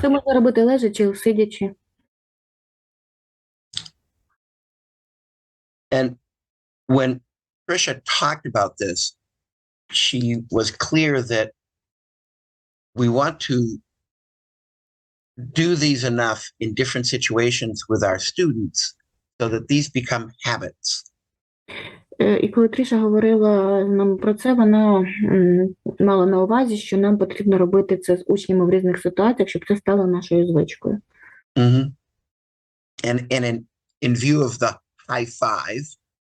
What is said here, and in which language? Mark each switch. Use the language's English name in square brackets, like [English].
[Ukrainian] Це можна робити лежачи, сидячи. [English] And when Trisha talked about this, she was clear that we want to do these enough in different situations with our students so that these become habits. [Ukrainian] І коли Тріша говорила нам про це, вона мала на увазі, що нам потрібно робити це з учнями в різних ситуаціях, щоб це стало нашою звичкою. Mm-hmm. [English] And in view of the high five,